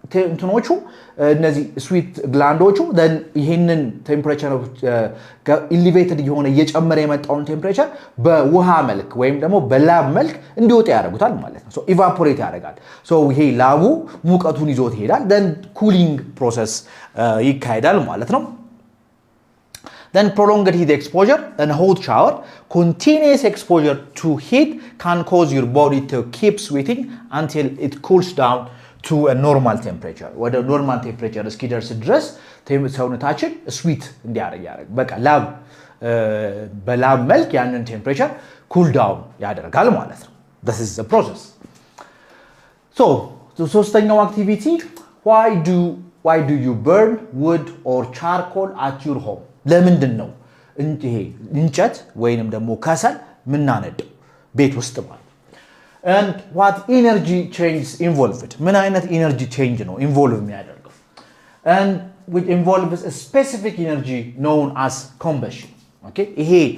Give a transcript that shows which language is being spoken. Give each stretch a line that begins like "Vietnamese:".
Amharic: እንትኖቹ እነዚህ ስዊት ግላንዶቹ then ይሄንን ቴምፕሬቸር ኤሊቬትድ የሆነ እየጨመረ የመጣውን ቴምፕሬቸር በውሃ መልክ ወይም ደግሞ በላብ መልክ እንዲወጣ ያደርጉታል ማለት ነው ሶ ኢቫፖሬት ያደርጋል ሶ ይሄ ላቡ ሙቀቱን ይዞት ይሄዳል then cooling process ይካሄዳል ማለት ነው
English: Then prolonged heat exposure and hot shower, continuous exposure to heat can cause your body to keep sweating until it cools down to a normal temperature. What a normal temperature is skiders dress,
Amharic: ሰውነታችን sweet እንዲያደርግ ያደርግ በቃ ላብ በላብ መልክ ያንን
English: temperature cool down
Amharic: ያደርጋል ማለት ነው
English: This is the process. So, ሶስተኛው activity, why do you burn wood or charcoal at your home?
Amharic: ለምንድን ነው ይሄ እንጨት ወይንም ደግሞ ከሰል ምናነደው ቤት ውስጥ ማለት
English: and what energy change involved
Amharic: ምን አይነት energy change ነው involve የሚያደርገው
English: and which involves a specific energy known as combustion okay
Amharic: ይሄ